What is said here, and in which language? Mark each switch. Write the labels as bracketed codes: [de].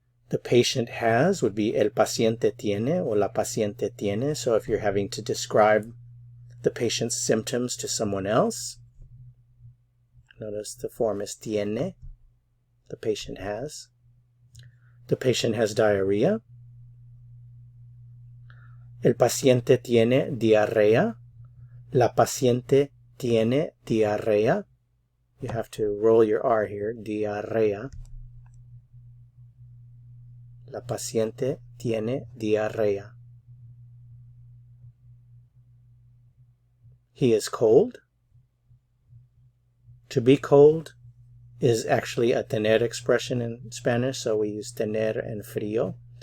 [en] The patient has would be [es] el paciente tiene [en] or [es] la paciente tiene. [en] So if you're having to describe the patient's symptoms to someone else, notice the form is tiene. The patient has. The patient has diarrhea. [es] El paciente tiene diarrea. La paciente tiene diarrea. [en] You have to roll your R here. [es] Diarrea. La paciente tiene diarrea. [en] He is cold. To be cold is actually a tener expression in Spanish, so we use tener and frío.